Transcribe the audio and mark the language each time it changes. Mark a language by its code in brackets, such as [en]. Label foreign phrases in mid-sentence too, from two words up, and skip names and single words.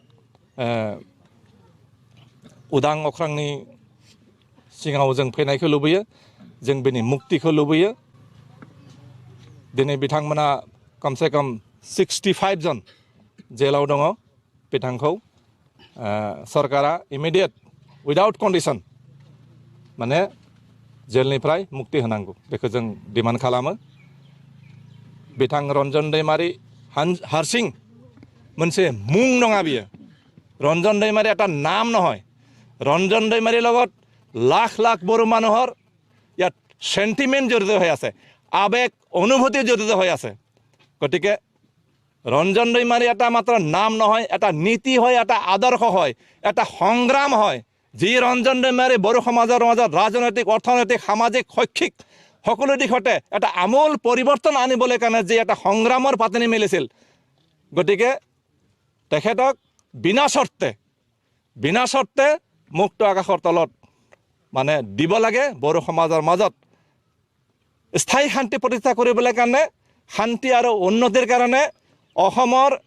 [brx] उदां अख्रांनि सिगाङाव जों फैनायखौ लुबैयो जों बेनि मुक्तिखौ लुबैयो दिनै बिथांमोना कमसे कम 65 जन जेलाव दङ बिथांखौ सरकारा [en] immediate without condition [brx] माने जेलनिफ्राय मुक्ति होनांगौ बेखौ जों डिमान्ड खालामो बिथां रन्जन दैमारी हारसिं मोनसे मुं नङा बियो रन्जन दैमारी [as] এটা নাম নহয় ৰঞ্জন দৈমাৰীৰ লগত লাখ লাখ বড়ো মানুহৰ ইয়াত সেন্টিমেন্ট জড়িত হৈ আছে আবেগ অনুভূতি জড়িত হৈ আছে গতিকে ৰঞ্জন দৈমাৰী এটা মাত্ৰ নাম নহয় এটা নীতি হয় এটা আদৰ্শ হয় এটা সংগ্ৰাম হয় যি ৰঞ্জন দৈমাৰী বড়ো সমাজৰ মাজত ৰাজনৈতিক অৰ্থনৈতিক সামাজিক শৈক্ষিক সকলো দিশতে এটা আমূল পৰিৱৰ্তন আনিবলৈ কাৰণে যি এটা সংগ্ৰামৰ পাতনি মেলিছিল গতিকে তেখেতক বিনা শৰ্তে মুক্ত আকাশৰ তলত মানে দিব লাগে বড়ো সমাজৰ মাজত স্থায়ী শান্তি প্ৰতিষ্ঠা কৰিবলৈ কাৰণে শান্তি আৰু উন্নতিৰ কাৰণে অসমৰ